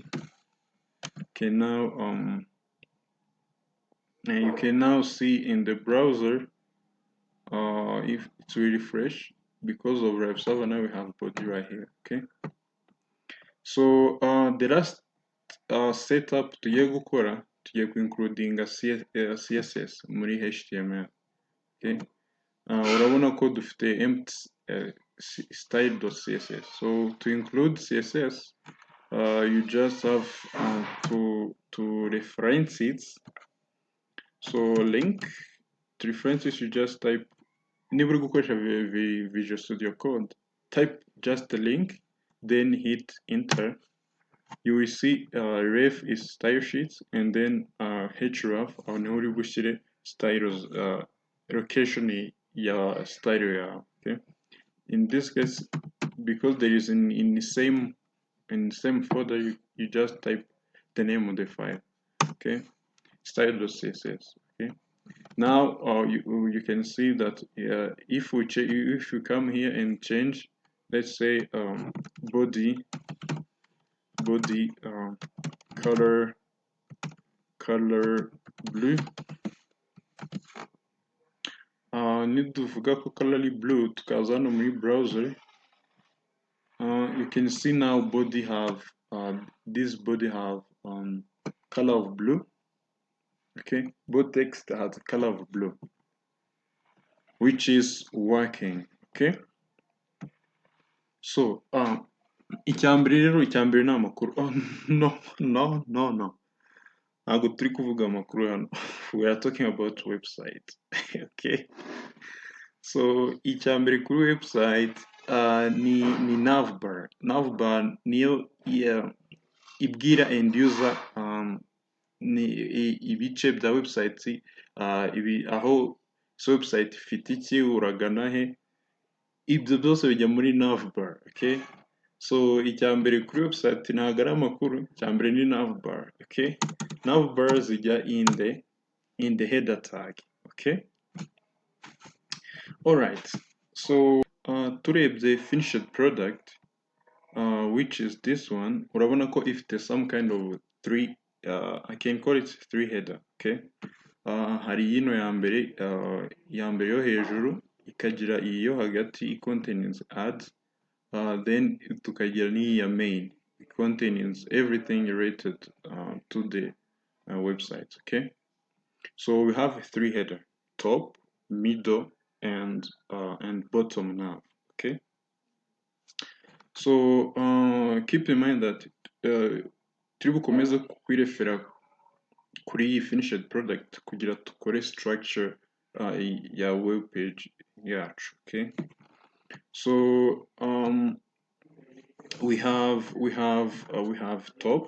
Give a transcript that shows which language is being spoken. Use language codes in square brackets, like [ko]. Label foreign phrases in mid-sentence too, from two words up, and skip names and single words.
[en] Okay, now and you can now see in the browser if it's really fresh because of Rev server. Now we have body right here. Okay. So the last setup [rw] tugiye gukora tugiye [en] including CSS muri HTML. [rw] Okay. Urabona ko dufite empty style.css. [en] So to include CSS, you just have to reference it. So link to reference it, you just type [rw] niba uri gukoresha [en] Visual Studio Code, type just the link, then hit enter. You will see ref is style sheets, and then href [rw] aho niho uri bushyire [en] styles location [rw] ya style yawe. [en] Okay. In this case, because there is in the same folder, you just type the name of the file. Okay. Style.css. Okay. Now you can see that if you come here and change, let's say body color blue. [rw] Niduvuga ko [en] color blue [rw] tukaza hano muri browser, [en] you can see now body have this body have color of blue. Okay, both text has a color of blue, which is working. Okay, so [rw] icyambere ni amakuru. Oh no ntabwo turi kuvuga amakuru hano. [en] We are talking about website. Okay, so [rw] icyambere kuri website ni navbar niyo ibwira [en] end user [rw] ni ibice bya website aho website ifite iki, uragana he, ibyo byose bijya muri navbar. [en] Okay, so [rw] icyambere kuri website ntabwo ari amakuru, icyambere ni navbar. [en] Okay, navbar zijya in the header tag. Okay, alright, so turebye finished product, which is this one, [rw] urabona ko ifite [en] some kind of three, I can call it three header. [rw] Okay, hari yino ya mbere yo hejuru, ikagira iyo hagati, [en] it contains ads, then [rw] tukagira n'iyi ya main, [en] it contains everything related to the website. Okay, so we have three header: top, middle, and bottom now. Okay, so keep in mind that [rw] turi bukomeze kwirefera kuri iyi [en] finished product [rw] kugira tukore structure ya [en] web page yacu. Okay, so we have top.